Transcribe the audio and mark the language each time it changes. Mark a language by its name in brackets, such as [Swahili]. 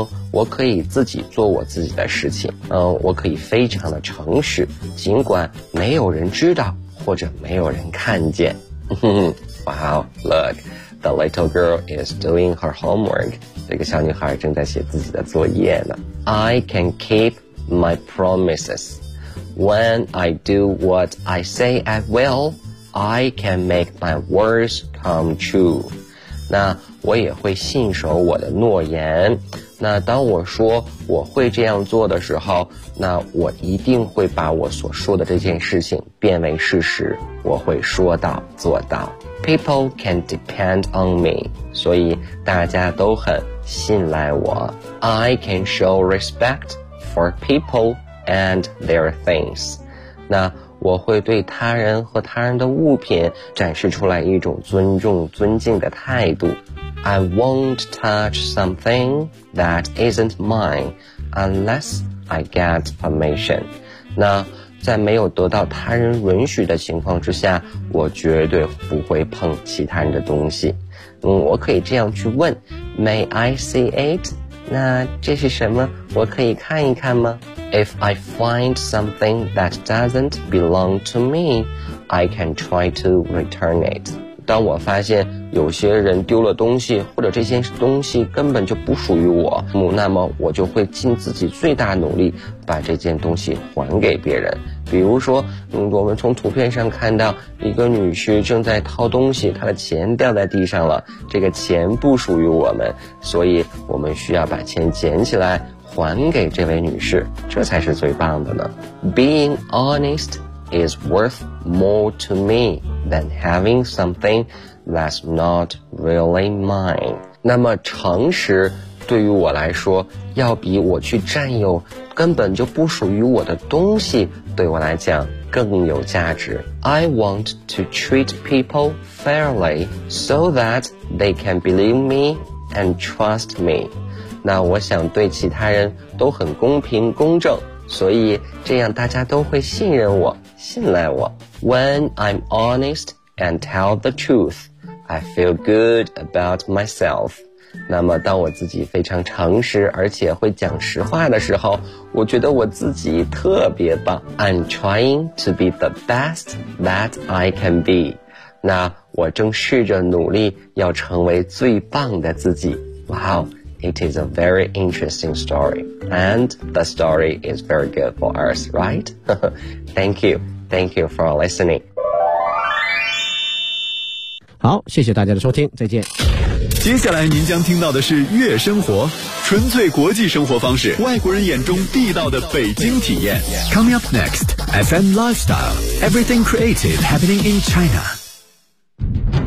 [Chinese] 我可以自己做我自己的事情。我可以非常的诚实，尽管没有人知道或者没有人看见。 [English] Wow, look. The little girl is doing her homework. [Chinese] 这个小女孩正在写自己的作业呢。 [English] I can keep my promises. When I do what I say I will, I can make my words come true. [Chinese] 那我也会信守我的诺言。那当我说我会这样做的时候，那我一定会把我所说的这件事情变为事实。我会说到做到。 [English] People can depend on me, [Chinese] 所以大家都很信赖我。 [English] I can show respect for people and their things. [Chinese] 那我会对他人和他人的物品展示出来一种尊重、尊敬的态度。 [English] I won't touch something that isn't mine unless I get permission. [Chinese] 那在没有得到他人允许的情况之下，我绝对不会碰其他人的东西。我可以这样去问 [English] May I see it? [Chinese] 那这是什么？我可以看一看吗？ [English] If I find something that doesn't belong to me, I can try to return it. [Chinese] 当我发现有些人丢了东西，或者这些东西根本就不属于我，那么我就会尽自己最大努力把这件东西还给别人。比如说，我们从图片上看到一个女婿正在掏东西，她的钱掉在地上了，这个钱不属于我们，所以我们需要把钱捡起来还给这位女士，这才是最棒的呢。 [English] Being honest is worth more to me than having somethingThat's not really mine. [Chinese] 那么诚实对于我来说，要比我去占有根本就不属于我的东西，对我来讲更有价值。 [English] I want to treat people fairly so that they can believe me and trust me. [Chinese] 那我想对其他人都很公平公正，所以这样大家都会信任我，信赖我。 [English] When I'm honest and tell the truth,I feel good about myself. [Chinese] 那么当我自己非常诚实而且会讲实话的时候，我觉得我自己特别棒。 [English] I'm trying to be the best that I can be. [Chinese] 那我正试着努力要成为最棒的自己。 [English] Wow, it is a very interesting story. And the story is very good for us, right? Thank you. Thank you for listening. [Chinese] 好，谢谢大家的收听，再见。接下来您将听到的是悦生活，纯粹国际生活方式，外国人眼中地道的北京体验。 [English] Coming up next, FM Lifestyle, Everything Creative Happening in China.